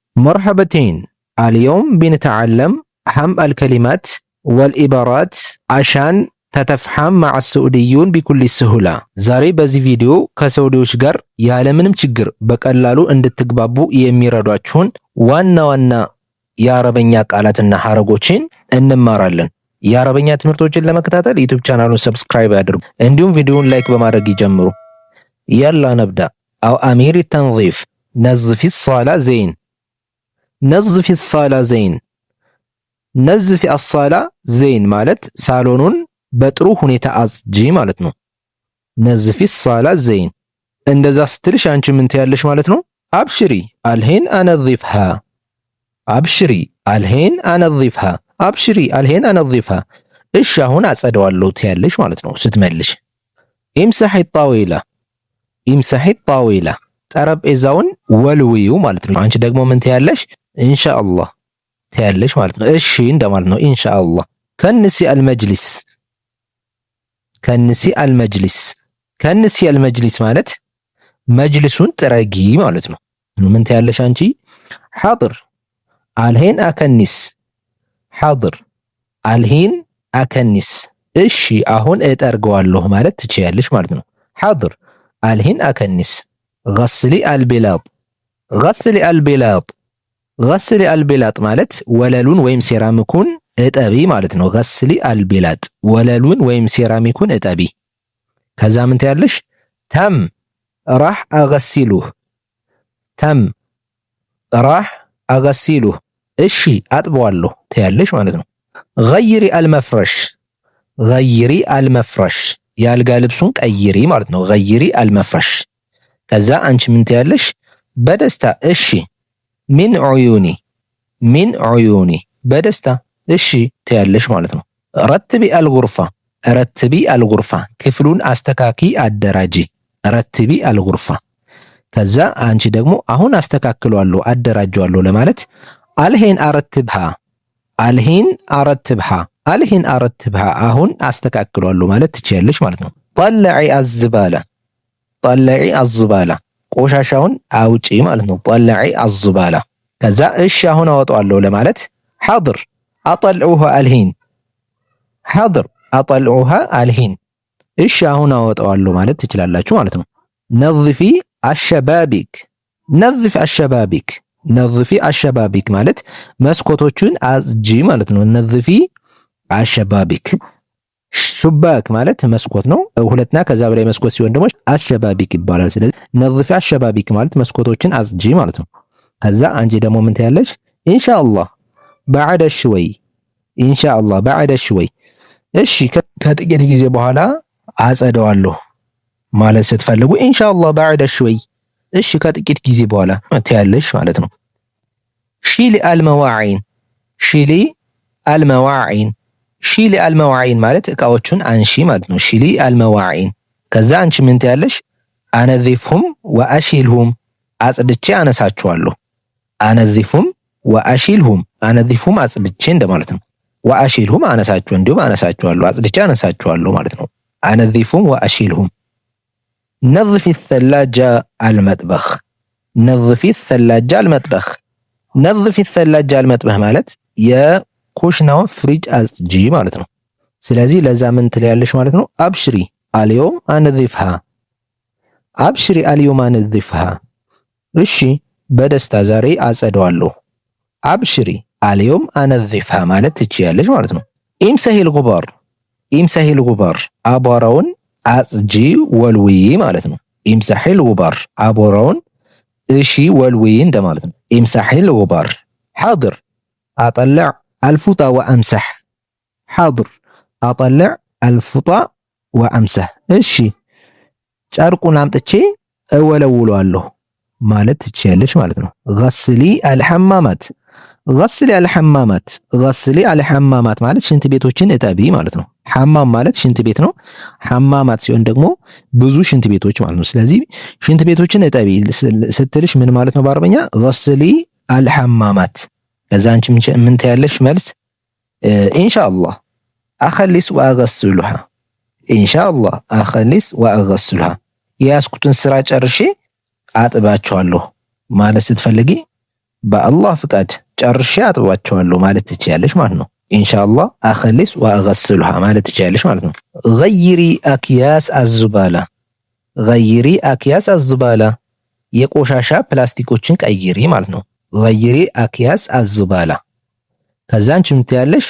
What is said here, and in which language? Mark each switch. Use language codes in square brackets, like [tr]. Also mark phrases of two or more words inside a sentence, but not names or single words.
[ar] مرحبتين. اليوم بنتعلم أهم الكلمات والعبارات عشان تتفهم مع السعوديون بكل سهولة. [am] ዛሬ በዚህ ቪዲዮ ከሳውዲዎች ጋር ያለምንም ችግር በቀላሉ እንድትግባቡ የሚረዷችሁን ዋና ዋና የአረበኛ ቃላትና ሐረጎችን እንማራለን። የአረበኛ ትምህርቶችን ለመከታተል ዩቲዩብ ቻናሉን ሰብስክራይብ ያድርጉ። እንዲሁም ቪዲዮውን ላይክ በማድረግ ይጀምሩ። [ar] يلا نبدأ. أو أمير التنظيف. نظف الصالة زين. نظف الصالة زين. نظف الصالة زين [am] ማለት ሳሎኑን በጥሩ ሁኔታ አጽጂ ማለት ነው። [ar] نظف الصالة زين [am] እንደዛ ስትልሽ አንቺ ምን ትያለሽ ማለት ነው? [ar] أبشري الحين أنظفها. أبشري الحين أنظفها. أبشري الحين أنظفها. [am] እሺ አሁን አጸደዋለሁ ትያለሽ ማለት ነው ስትመልሽ። [ar] امسح الطاولة. امسح الطاولة [am] ጠረጴዛውን ወልዊው ማለት ነው። አንቺ ደግሞ ምን ትያለሽ? ኢንሻአላህ ትያለሽ ማለት ነው። እሺ እንደማለት ነው ኢንሻአላህ። [ar] اكنسي المجلس. اكنسي المجلس. اكنسي المجلس [am] ማለት መጅልሱን ጥረጊ ማለት ነው። ምን ትያለሽ አንቺ? [ar] حاضر الحين أكنس. حاضر الحين أكنس። [am] እሺ አሁን እጠርገዋለሁ ማለት ትችያለሽ ማለት ነው። [ar] حاضر الحين أكنس. غسلي البلاط. غسلي البلاط. غسلي البلاط [am] ማለት ወለሉን ወይም ሴራሚኩን እጠቢ ማለት ነው። [ar] غسلي البلاط [am] ወለሉን ወይም ሴራሚኩን እጠቢ። ከዛ ምን ትያለሽ? [ar] تم راح أغسله. تم راح أغسله [am] እሺ አጥበዋለሁ ትያለሽ ማለት ነው። [ar] غيري المفرش. غيري المفرش [am] የአልጋ ልብሱን ቀይሪ ማለት ነው። [ar] غيري المفرش [am] ከዛ አንቺ ምን ትያለሽ? በደስታ እሺ። [ar] من عيوني. من عيوني [am] በደስታ እሺ ትያለሽ ማለት ነው። [ar] رتبي الغرفة. رتبي الغرفة [am] ክፍሉን አስተካኪ አደራጂ። [ar] رتبي الغرفة [am] ከዛ አንቺ ደግሞ አሁን አስተካክለዋለሁ አደራጀዋለሁ ለማለት [ar] الحين أرتبها. الحين أرتبها. الحين أرتبها [am] አሁን አስተካክለዋለሁ ማለት ትችያለሽ ማለት ነው። [ar] طلعي الزبالة. طلعي الزبالة [am] ቆሻሻውን አውጪ ማለት ነው። [ar] طلعي الزبالة [am] ከዛ እሺ አሁን አወጣዋለሁ ለማለት [ar] حاضر أطلعوها الحين. حاضر أطلعوها الحين [am] እሺ አሁን አወጣዋለሁ ማለት ትችላላችሁ ማለት ነው። [ar] نظفي الشبابيك. نظف الشبابيك. نظفي الشبابيك ማለት መስኮቶቹን አጽጂ ማለት ነው። نظفي الشبابيك. [am] ሹባክ ማለት መስኮት ነው። ሁለትና ከዛ በላይ መስኮት ሲሆን ደግሞ አሸባቢክ ይባላል። ስለዚህ [ar] نظفي الشبابيك [am] ማለት መስኮቶችን አጽጂ ማለት ነው። ከዛ አንቺ ደግሞ ምን ትያለሽ? [ar] إن شاء الله بعد شوي. إن شاء الله بعد شوي [am] እሺ ከጥቂት ጊዜ በኋላ አጸደዋለሁ ማለት ስትፈልጉ [ar] إن شاء الله بعد شوي [am] እሺ ከጥቂት ጊዜ በኋላ ትያለሽ ማለት ነው። [ar] شيلي المواعين. شيلي المواعين شيلي المواعين [am] ማለት እቃዎቹን አንሺ ማለት ነው። [ar] شيلي المواعين [am] ከዛ አንቺ ምን ትያለሽ? [ar] أنظفهم وأشيلهم [am] አጽድቼ አነሳቸዋለሁ። [ar] أنظفهم وأشيلهم أنظفهم [am] አጽድቼ እንደማለት ነው። ወአሺልሁም አነሳቸው እንዲሁም አነሳቸዋለሁ አጽድቼ አነሳቸዋለሁ ማለት ነው። [ar] أنظفهم وأشيلهم. نظفي الثلاجة المطبخ. نظفي الثلاجة المطبخ. نظفي الثلاجة المطبخ [am] ማለት የኩሽናውን ፍሪጅ አጽጂ ማለት ነው። ስለዚህ ለዛ ምን ትለያለሽ ማለት ነው? [ar] أبشري اليوم أنظفها. أبشري اليوم أنظفها [am] እሺ በደስታ ዛሬ አጸደዋለሁ። [ar] أبشري اليوم أنظفها [am] ማለት ትችያለሽ ማለት ነው። [ar] امسحي الغبار. امسحي الغبار [am] አቧራውን አጽጂ ወልዊ ማለት ነው። [ar] امسحي الغبار [am] አቧራውን እሺ ወልዊ እንደማለት ነው። [ar] امسحي الغبار. حاضر أطلع الفوطة وأمسح. حاضر أطلع الفوطة وأمسح [am] እሺ ጨርቁን አምጥቼ እወለውለዋለሁ ማለት ትችያለሽ ማለት ነው። [ar] غسلي الحمامات. غسلي الحمامات. غسلي الحمامات [am] ማለት ሽንት ቤቶችን እጠቢ ማለት ነው። ሐማም ማለት ሽንት ቤት ነው። ሐማማት ሲሆን ደግሞ ብዙ ሽንት ቤቶች ማለት ነው። ስለዚህ ሽንት ቤቶችን እጠቢ ስትልሽ ምን ማለት ነው በአረበኛ? [ar] غسلي الحمامات [am] ከዛ አንቺ ምን ትያለሽ መልስ? [ar] إن شاء الله أخلص وأغسلها. إن شاء الله أخلص وأغسلها [am] የያዝኩትን ስራ ጨርሼ አጥባቸዋለሁ ማለት ስትፈልጊ በአላህ ፍቃድ ጨርሼ አጥባቸዋለሁ ማለት ትችያለሽ ማለት ነው። [ar] إن شاء الله أخلص وأغسلها [am] ማለት ትችያለሽ ማለት ነው። [ar] غيري أكياس الزبالة غيري أكياس الزبالة [am] የቆሻሻ ፕላስቲኮችን ቀይሪ ማለት ነው። [ar] غيري أكياس الزبالة [am] ከዛ አንቺ ምን ትያለሽ?